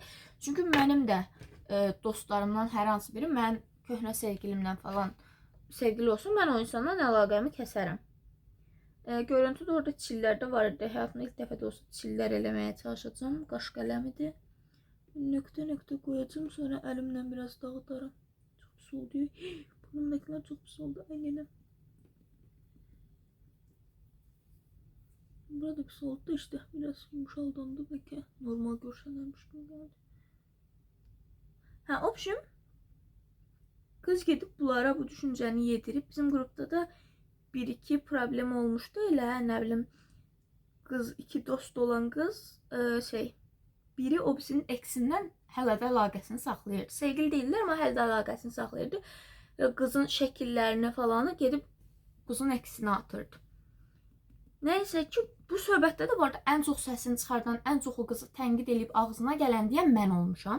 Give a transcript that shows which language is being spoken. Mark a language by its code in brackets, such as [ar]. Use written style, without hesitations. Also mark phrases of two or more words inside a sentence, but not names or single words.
[az] Çünki mənim də dostlarımdan hər hansı biri mən köhnə sevgilimdən falan sevgili olsun, mən o insandan əlaqəmi kəsərəm. Görüntüdə orada çillər də var idi. Həyatımda ilk dəfə də olsa çillər eləməyə çalışacağım. Qaş qələmidir. Nöqtə qoyacağım, sonra əlimlə biraz dağıdaram. Çox pis oldu. [tr] Burnumdakiler çok pis oldu. Aynen. Burada pis oldu işte. Biraz yumuşaldandı belki. Normal görsellermiş gibi geldi. Ha, option. Kız gidip bunlara bu düşünceni yedirip bizim grupta da 1-2 problem olmuştu öyle. Ne bileyim, kız, iki dost olan kız [az] biri o birisinin eksindən hələ də əlaqəsini saxlayırdı. Sevgili deyillər, amma hələ də əlaqəsini saxlayırdı. Və qızın şəkillərini falanı gedib qızın əksinə atırdı. Nəysə ki, bu söhbətdə də bu arada ən çox səsini çıxardan, ən çox o qızı tənqid edib ağzına gələn deyən mən olmuşam.